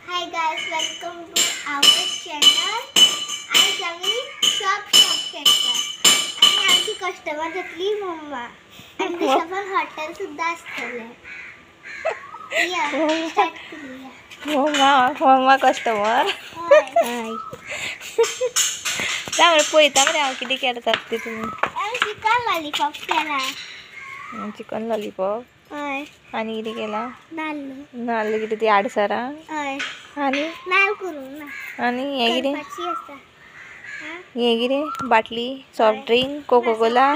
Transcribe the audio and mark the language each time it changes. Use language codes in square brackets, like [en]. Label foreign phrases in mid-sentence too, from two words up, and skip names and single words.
[en] guys, welcome to our channel. [mr] आज आम्ही शॉप करतो आणि आमची कस्टमर घेतली मम्मा आणि दुसरं पण हॉटेल सुद्धा असतले. या स्टार्ट करूया. मम्मा कस्टमर [en] हाय. [kok] त्यामुळे पळयता मरे हांव कितें करतात ते तुमी. चिकन लॉलीपॉप केला. चिकन लॉलीपॉप हय. आणि कितें केला. नाल्ल. नाल्ल कितें ती आडसरां. हय. आणि नाल्ल करू ना. आणि हे कितें. करपाची आसा. हे कितें बाटली [en] soft drink [kok] कोको कोला.